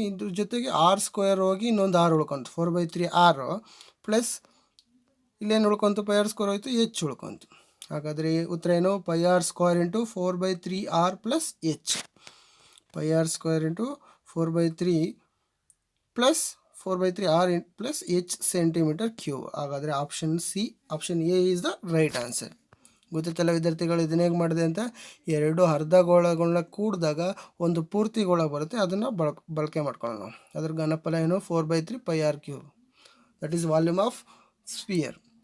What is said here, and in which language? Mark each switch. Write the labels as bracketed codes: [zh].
[kn] ಇದ್ರ ಜೊತೆಗೆ r² ಹೋಗಿ ಇನ್ನೊಂದು r ಉಳ್ಕೊಂತು, 4/3 r ಪ್ಲಸ್ ಇಲ್ಲೇನು ಉಳ್ಕೊಂತು? πr² ಹೋಯ್ತು, h ಉಳ್ಕೊಂತು. ಹಾಗಾದರೆ ಉತ್ತರ ಏನು? πr² × 4/3r plus h. πr² × 4/3 plus 4/3r plus h cm³. ಹಾಗಾದರೆ option C, [en] Option A is the right answer. [kn] ಗೊತ್ತಿತ್ತಲ್ಲ ವಿದ್ಯಾರ್ಥಿಗಳು ಇದನ್ನ ಹೇಗೆ ಮಾಡಿದೆ ಅಂತ? 2 ಅರ್ಧಗೋಳಗಳನ್ನ ಕೂಡಿದಾಗ ಒಂದು ಪೂರ್ತಿ ಗೋಳ ಬರುತ್ತೆ, ಅದನ್ನು ಬಳಕೆ ಮಾಡ್ಕೊಳ್ಳೋಣ ನಾವು. ಅದ್ರ ಘನಫಲ ಏನು? [en] 4/3 πr³. That is volume of sphere.